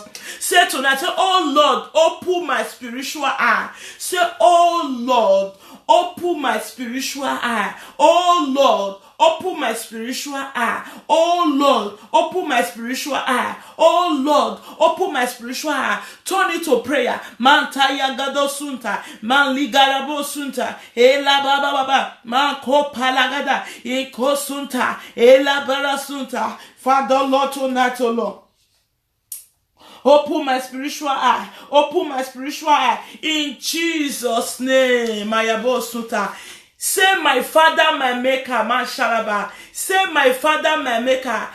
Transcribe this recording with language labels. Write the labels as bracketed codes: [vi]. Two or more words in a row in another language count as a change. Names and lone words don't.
[en] Say tonight, say, oh Lord, open my spiritual eye. Say, oh Lord, open my spiritual eye. Oh Lord, open my spiritual eye. Oh Lord, open my spiritual eye. Oh Lord, open my spiritual eye. Turn it to prayer. Mantaya gado sunta, man ligarabo sunta, ela baba baba, man ko palagada, eko sunta, ela bara sunta. Father Lord, tonight, oh Lord, open my spiritual eye. Open my spiritual eye. In Jesus' name. Mayabo Suta. Say, my Father, my Maker, man shalaba. Say, my Father, my Maker.